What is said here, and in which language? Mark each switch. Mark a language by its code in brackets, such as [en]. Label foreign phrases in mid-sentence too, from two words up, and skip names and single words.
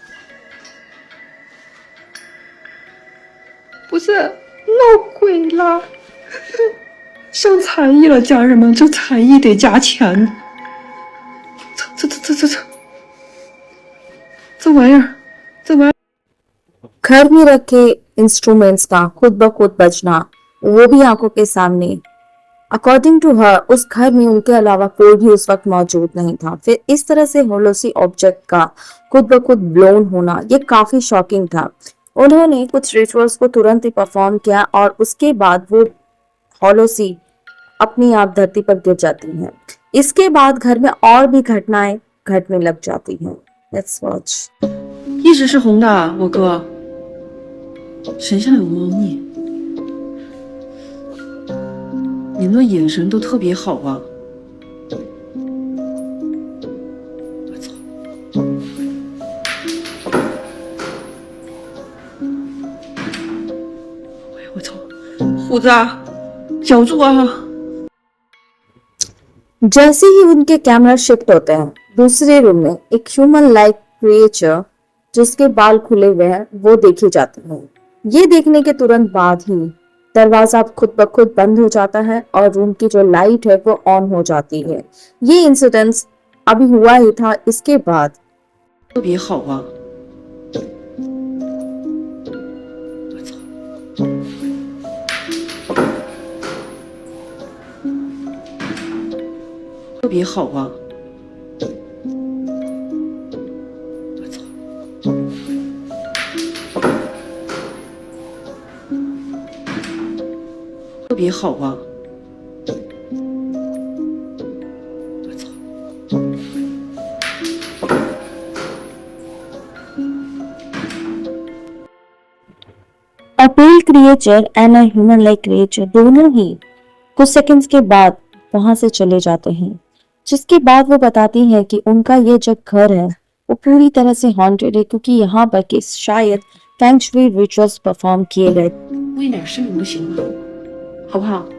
[zh] 不是闹鬼了，上才艺了，家人们，这才艺得加钱。这玩意儿，这玩意儿。 [hi] घर में रखे इंस्ट्रूमेंट्स का खुद ब खुद बजना, वो भी आंखों के सामने। [en] according to her [hi] उस घर में उनके अलावा कोई भी उस वक्त मौजूद नहीं था। फिर इस तरह से होलोसी ऑब्जेक्ट का खुद ब खुद ब्लोन होना ये काफी शॉकिंग था। उन्होंने कुछ रिचुअल्स को तुरंत ही परफॉर्म किया और उसके बाद वो होलोसी अपनी आप धरती पर गिर जाती है। इसके बाद घर में और भी घटनाएं घटने लग जाती हैं। [en] Let's watch。 [zh] 一直是红的，我哥。身上有猫腻，你那眼神都特别好啊！我操！哎呀，我操！虎子，小住啊！ [hi] जैसे ही उनके [en] camera shift [hi] होते हैं दूसरे रूम में, एक [en] human like creature [hi] जिसके बाल खुले हुए हैं वो देखी जाती है। ये देखने के तुरंत बाद ही दरवाजा खुद ब खुद बंद हो जाता है और रूम की जो लाइट है वो ऑन हो जाती है। ये इंसिडेंस अभी हुआ ही था, इसके बाद [zh] 特别好啊！特别好啊！特别好啊！ [en] A pale creature and a human like creature [hi] दोनों ही कुछ सेकंड्स के बाद वहां से चले जाते हैं, जिसके बाद वो बताती है कि उनका ये जो घर है वो पूरी तरह से हॉन्टेड है, क्योंकि यहाँ पर के शायद फेंग शुई [en] rituals perform [hi] किए गए। [zh] 多一点声音就行了，好不好？